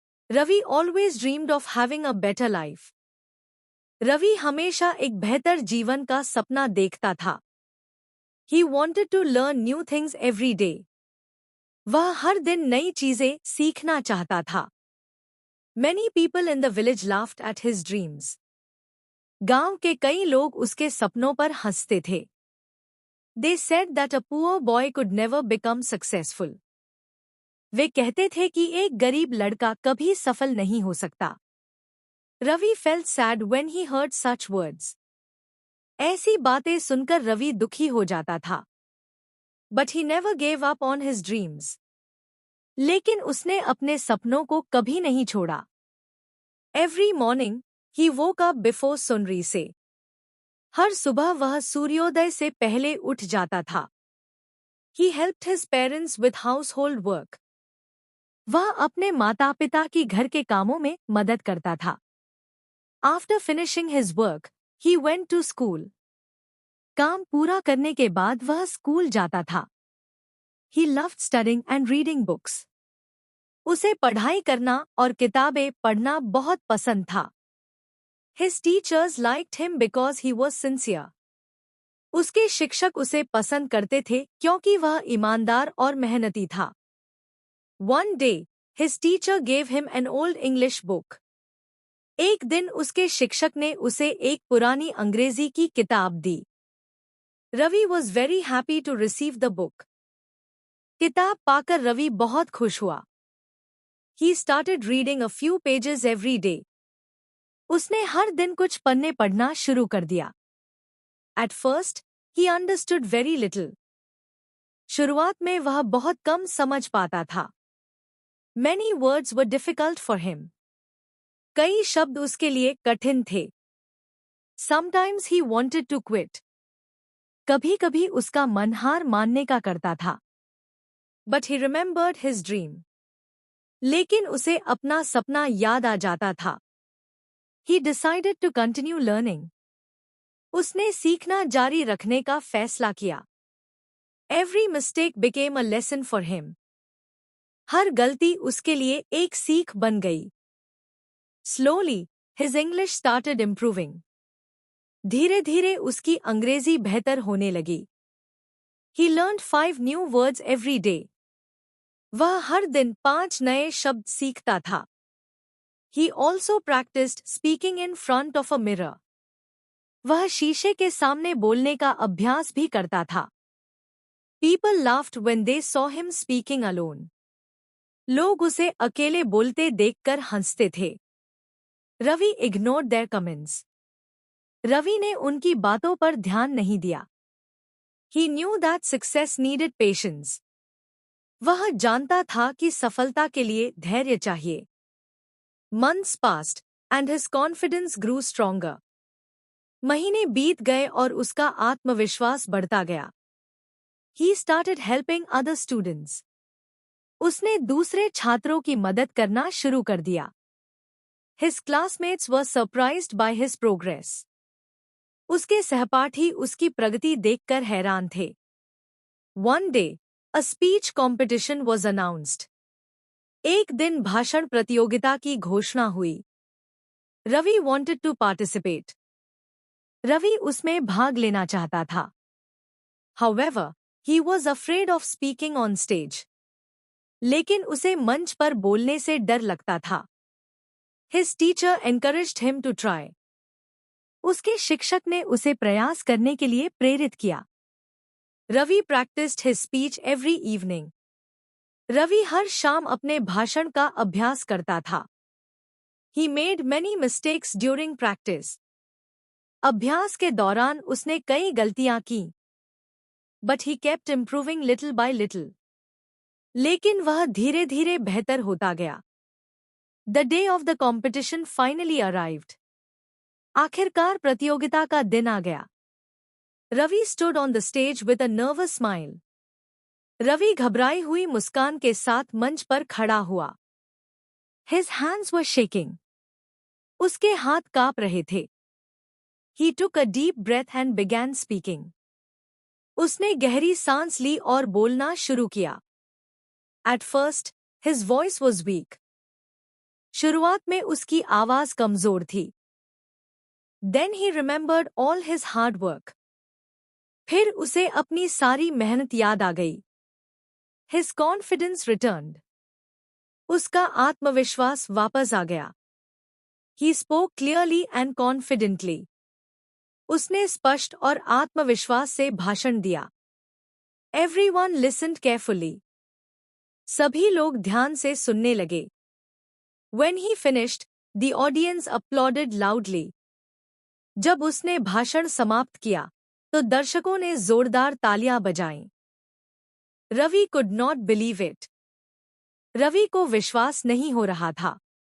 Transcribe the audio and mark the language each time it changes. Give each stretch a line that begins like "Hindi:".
English: Ravi always dreamed of having a better life.
Hindi: Ravi हमेशा एक बेहतर जीवन का सपना देखता था।
English: He wanted to learn new things every day.
Hindi: वह हर दिन नई चीजें सीखना चाहता था।
English: Many people in the village laughed at his dreams.
Hindi: गांव के कई लोग उसके सपनों पर हंसते थे।
English: They said that a poor boy could never become successful.
Hindi: वे कहते थे कि एक गरीब लड़का कभी सफल नहीं हो सकता।
English: Ravi felt sad when he heard such words.
Hindi: ऐसी बातें सुनकर रवि दुखी हो जाता था।
English: But he never gave up on his dreams.
Hindi: लेकिन उसने अपने सपनों को कभी नहीं छोड़ा।
English: Every morning, he woke up before sunrise.
Hindi: हर सुबह वह सूर्योदय से पहले उठ जाता था।
English: He helped his parents with household work.
Hindi: वह अपने माता-पिता की घर के कामों में मदद करता था।
English: After finishing his work, he went to school.
Hindi: काम पूरा करने के बाद वह स्कूल जाता था।
English: He loved studying and reading books.
Hindi: उसे पढ़ाई करना और किताबें पढ़ना बहुत पसंद था।
English: His teachers liked him because he was sincere.
Hindi: उसके शिक्षक उसे पसंद करते थे क्योंकि वह ईमानदार और मेहनती था।
English: One day, his teacher gave him an old English book.
Hindi: एक दिन उसके शिक्षक ने उसे एक पुरानी अंग्रेजी की किताब दी।
English: Ravi was very happy to receive the book.
Hindi: किताब पाकर रवि बहुत खुश हुआ।
English: He started reading a few pages every day.
Hindi: उसने हर दिन कुछ पन्ने पढ़ना शुरू कर दिया।
English: At first, he understood very little.
Hindi: शुरुआत में वह बहुत कम समझ पाता था।
English: Many words were difficult for him.
Hindi: कई शब्द उसके लिए कठिन थे।
English: Sometimes he wanted to quit.
Hindi: कभी-कभी उसका मन हार मानने का करता था।
English: But he remembered his dream.
Hindi: लेकिन उसे अपना सपना याद आ जाता था।
English: He decided to continue learning.
Hindi: उसने सीखना जारी रखने का फैसला किया।
English: Every mistake became a lesson for him.
Hindi: हर गलती उसके लिए एक सीख बन गई।
English: Slowly, his English started improving.
Hindi: धीरे-धीरे उसकी अंग्रेजी बेहतर होने लगी।
English: He learned 5 new words every day.
Hindi: वह हर दिन 5 नए शब्द सीखता था।
English: He also practiced speaking in front of a mirror.
Hindi: वह शीशे के सामने बोलने का अभ्यास भी करता था।
English: People laughed when they saw him speaking alone.
Hindi: लोग उसे अकेले बोलते देखकर हंसते थे।
English: Ravi ignored their comments.
Hindi: Ravi ने उनकी बातों पर ध्यान नहीं दिया।
English: He knew that success needed patience.
Hindi: वह जानता था कि सफलता के लिए धैर्य चाहिए।
English: Months passed, and his confidence grew stronger.
Hindi: महीने बीत गए और उसका आत्मविश्वास बढ़ता गया।
English: He started helping other students.
Hindi: उसने दूसरे छात्रों की मदद करना शुरू कर दिया।
English: His classmates were surprised by his progress.
Hindi: उसके सहपाठी उसकी प्रगति देखकर हैरान थे।
English: One day, a speech competition was announced.
Hindi: एक दिन भाषण प्रतियोगिता की घोषणा हुई।
English: Ravi wanted to participate.
Hindi: Ravi उसमें भाग लेना चाहता था।
English: However, he was afraid of speaking on stage.
Hindi: लेकिन उसे मंच पर बोलने से डर लगता था।
English: His teacher encouraged him to try.
Hindi: उसके शिक्षक ने उसे प्रयास करने के लिए प्रेरित किया।
English: Ravi practiced his speech every evening.
Hindi: Ravi हर शाम अपने भाषण का अभ्यास करता था।
English: He made many mistakes during practice.
Hindi: अभ्यास के दौरान उसने कई गलतियां की।
English: But he kept improving little by little.
Hindi: लेकिन वह धीरे-धीरे बेहतर होता गया।
English: The day of the competition finally arrived.
Hindi: आखिरकार प्रतियोगिता का दिन आ गया।
English: Ravi stood on the stage with a nervous smile.
Hindi: Ravi घबराई हुई मुस्कान के साथ मंच पर खड़ा हुआ।
English: His hands were shaking.
Hindi: उसके हाथ कांप रहे थे।
English: He took a deep breath and began speaking.
Hindi: उसने गहरी सांस ली और बोलना शुरू किया।
English: At first, his voice was weak.
Hindi: शुरुआत में उसकी आवाज कमजोर थी।
English: Then he remembered all his hard work.
Hindi: फिर उसे अपनी सारी मेहनत याद आ गई।
English: His confidence returned.
Hindi: उसका आत्मविश्वास वापस आ गया।
English: He spoke clearly and confidently.
Hindi: उसने स्पष्ट और आत्मविश्वास से भाषण दिया।
English: Everyone listened carefully.
Hindi: सभी लोग ध्यान से सुनने लगे।
English: When he finished, the audience applauded loudly.
Hindi: जब उसने भाषण समाप्त किया, तो दर्शकों ने जोरदार तालियां बजाईं।
English: Ravi could not believe it.
Hindi: Ravi को विश्वास नहीं हो रहा था।